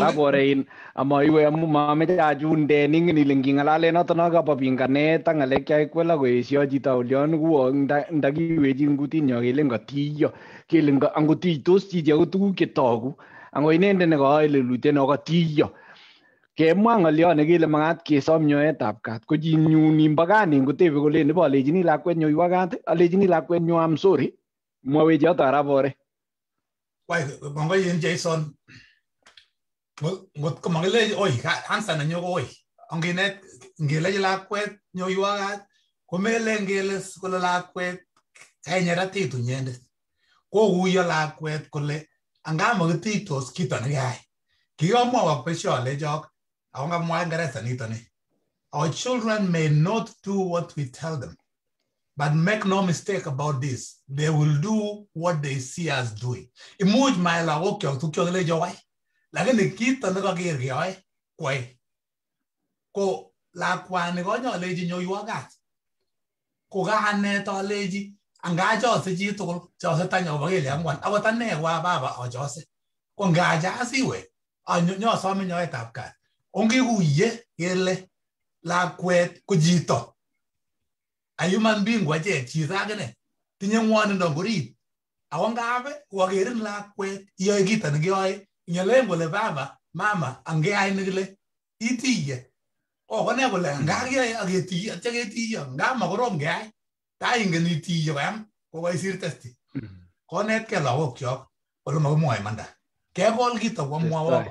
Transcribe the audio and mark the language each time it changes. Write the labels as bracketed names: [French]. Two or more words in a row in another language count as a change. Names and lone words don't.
[Kalenjin] rabore in amaiwe amu mameche achunde ningen ile ngingalale noto nakabo pinganet ak ngalek chaikwela koesio chito olion kuwo ndakiwechi ngutinyo kele ngatiyo kele angotiytos chichi ako tuguk chetogu ango inendet nekaoe lelutiet no katiyo kemwa ng'olyon nekile makat kesom nyoetab kat ko chinyun imbo kanin kotebe kole nebo alechini lakwetnyu iwa kat alechini lakwetnyu [English] am sorry [Kalenjin] mwawechi yoto rabore wai kongoyin Jason ngot ko makile oi answer nanyo ko oi onginet ngelechi lakwet nyoiwa kat komele ngele kole lakwet kainyeratit inyendet kokuyo lakwet kole angamakititos kito nekayai kikamwawak besho alechok ako ngamwa Ingereza nitoni [English] our children may not do what we tell them but make no mistake about this they will do what they see us doing [Kalenjin] imuch my lagok kyok tukyo kele jowai lakini kito nekaker keyoe kwai ko lakwani konyalechi nyoiwa kat ko kanet alechi angachose chitugul chose tanya kobo kele angwan akot ane wa baba achose ko ngachasiwe nyosome nyoetab kat ongekuye kele lakwet ko chito [English] a human [Kalenjin] being wachek chito akine tinye ngwonindo ngorit ako ngabe wakerin lakwet iyoe kito nekiyoe inyalen kole baba mama angeyai nekile itiye kone kole ngakiyoe aketiye atya ketiye ngamakorom keyai taingen itiye koyam kokaisir testi konetkei lagokyok kole makimwoe imanda kekol kito komwawok